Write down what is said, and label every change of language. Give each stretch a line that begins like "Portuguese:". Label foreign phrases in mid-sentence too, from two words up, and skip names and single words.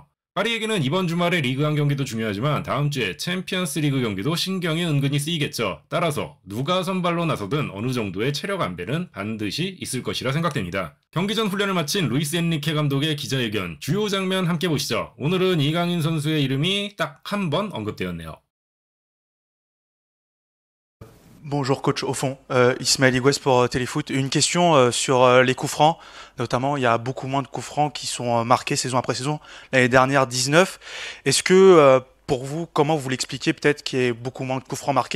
Korean: 파리에게는 이번 주말에 리그왕 경기도 중요하지만 다음 주에 챔피언스 리그 경기도 신경이 은근히 쓰이겠죠. 따라서 누가 선발로 나서든 어느 정도의 체력 안배는 반드시 있을 것이라 생각됩니다. 경기 전 훈련을 마친 루이스 엔리케 감독의 기자회견 주요 장면 함께 보시죠. 오늘은 이강인 선수의 이름이 딱 한 번 언급되었네요.
French: Bonjour coach, au fond, Ismaël Higues pour Téléfoot. Une question sur les coups francs, notamment il y a beaucoup moins de coups francs qui sont marqués saison après saison. L'année dernière 19. Est-ce que pour vous, comment vous l'expliquez peut-être qu'il y ait beaucoup moins de coups francs marqués?